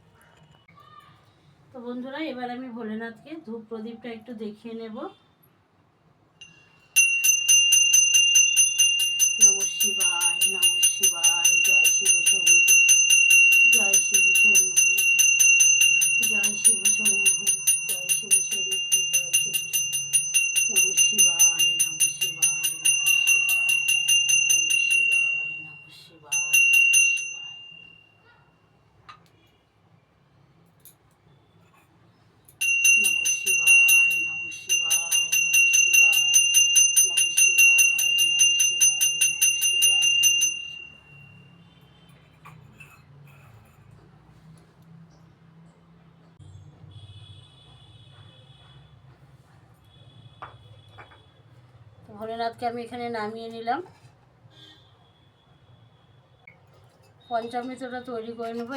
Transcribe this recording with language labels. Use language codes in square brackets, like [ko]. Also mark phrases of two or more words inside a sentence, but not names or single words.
[bn] তো বন্ধুরা, এবার আমি ভোলেনাথকে ধূপ প্রদীপটা একটু দেখিয়ে নেব। [sa] শিবায়, নমঃ শিবায়। জয় শিব শম্ভু, জয় শিব শম্ভু, জয় শিব শম্ভু, জয় শিব শম্ভু, জয় শিব নমঃ শিবায়, নমঃ শিবায়, নমঃ শিবায়, নমঃ শিবায়, নমঃ শিবায়, নমঃ শিবায়। নমঃ শিবায়, নমঃ শিবায়, নমঃ শিবায়, নমঃ শিবায়, নমঃ শিবায়, নমঃ শিবায়, নমঃ শিবায়। [bn] ভোলেনাথকে আমি এখানে নামিয়ে নিলাম। পঞ্চামৃতটা তৈরি করে নেবো।